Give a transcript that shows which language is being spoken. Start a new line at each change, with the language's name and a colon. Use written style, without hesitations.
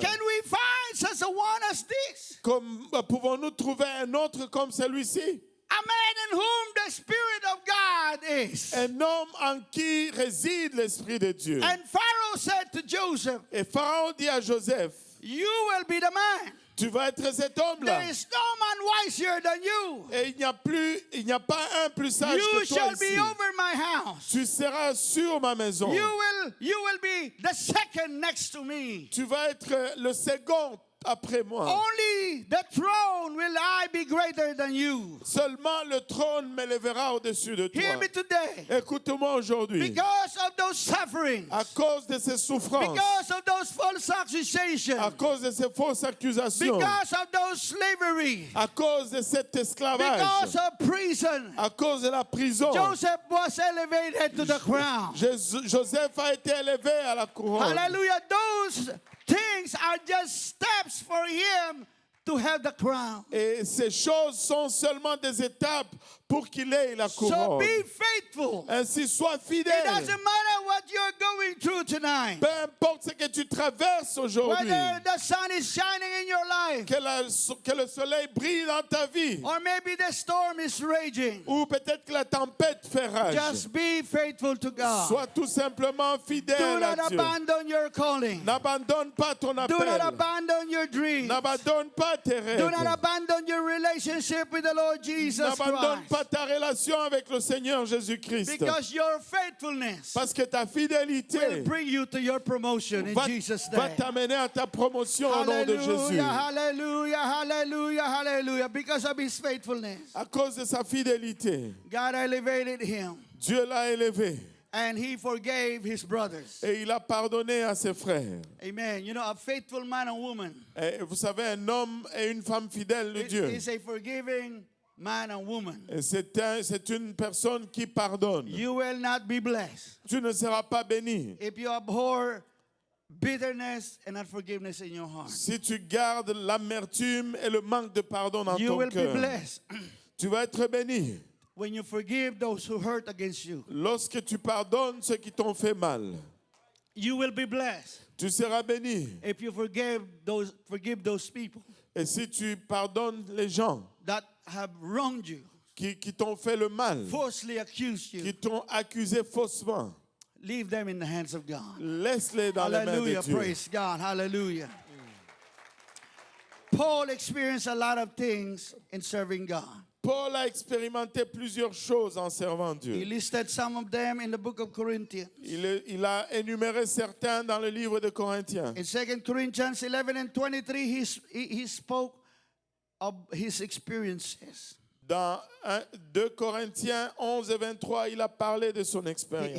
English: can we find such a one as this?
French: pouvons-nous trouver un autre comme celui-ci?
English: A man in whom the Spirit of God is.
French: Un homme en qui réside l'Esprit de Dieu.
English: And Pharaoh said to Joseph,
French: Et Pharaon dit à Joseph,
English: you will be the man.
French: tu vas être cet homme-là.
English: There is no man wiser than you.
French: Et il n'y a pas un plus sage
English: You
French: que toi
English: shall be
French: ici.
English: over my house.
French: Tu seras sur ma maison.
English: You will be the second next to me.
French: Tu vas être le second après moi.
English: Only the throne will I be greater than you.
French: Seulement le trône m'élèvera au-dessus de toi.
English: Hear me today.
French: Écoute-moi aujourd'hui.
English: Because of those sufferings,
French: À cause de ces souffrances,
English: because of those false accusations,
French: à cause de ces fausses accusations,
English: because of those slavery,
French: à cause de cet esclavage,
English: because of prison,
French: à cause de la prison,
English: Joseph was elevated to the crown.
French: Joseph a été élevé à la couronne.
English: Hallelujah. Those things are just steps for him to have the crown.
French: Et ces choses sont seulement des étapes pour qu'il ait la
English: So
French: couronne.
English: be faithful.
French: Ainsi, sois
English: It
French: fidèle.
English: doesn't matter what you're going through tonight.
French: Peu importe ce que tu traverses aujourd'hui,
English: Whether the sun is shining in your life,
French: que le soleil brille dans ta vie,
English: or maybe the storm is raging,
French: ou peut-être que la tempête fait rage,
English: just be faithful to God.
French: sois tout simplement
English: Do
French: fidèle à
English: not
French: Dieu.
English: abandon your calling.
French: N'abandonne pas ton
English: Do not
French: appel.
English: abandon your dreams.
French: N'abandonne pas tes
English: Do not
French: rêves.
English: abandon your relationship with the Lord Jesus
French: N'abandonne
English: Christ.
French: pas ta relation avec le Seigneur Jésus-Christ.
English: Because your faithfulness
French: Parce que ta
English: will
French: fidélité
English: bring you to your promotion in
French: va
English: Jesus'
French: va
English: name.
French: t'amener à ta promotion au nom de Jésus.
English: Hallelujah, hallelujah, hallelujah, hallelujah. Because of his faithfulness,
French: À cause de sa fidélité,
English: God elevated him
French: Dieu l'a élevé
English: and he forgave his brothers.
French: et il a pardonné à ses frères.
English: Amen. You know, a faithful man and woman
French: Et vous savez, un homme et une femme fidèles de Dieu,
English: is a forgiving man and woman.
French: et c'est une personne qui pardonne.
English: You will not be blessed
French: Tu ne seras pas béni
English: if you abhor bitterness and unforgiveness in your heart.
French: si tu gardes l'amertume et le manque de pardon dans
English: You
French: ton
English: will be
French: cœur.
English: blessed
French: Tu vas être béni
English: when you forgive those who hurt against you.
French: lorsque tu pardonnes ceux qui t'ont fait mal.
English: You will be blessed
French: Tu seras béni.
English: if you forgive those people
French: Et si tu pardonnes les gens
English: that have wronged you,
French: qui t'ont fait le mal,
English: falsely accused
French: qui
English: you.
French: t'ont accusé faussement,
English: Leave them in the hands of God.
French: laisse-les dans les mains de
English: Hallelujah.
French: Dieu.
English: Praise God. Hallelujah. Paul experienced a lot of things in serving God.
French: Paul a expérimenté plusieurs choses en servant
English: He
French: Dieu.
English: listed some of them in the book of Corinthians.
French: Il a énuméré certains dans le livre de Corinthiens.
English: In 2 Corinthians 11 and 23, he spoke of his experiences.
French: Dans 2 Corinthiens 11 et 23, il a parlé de son expérience.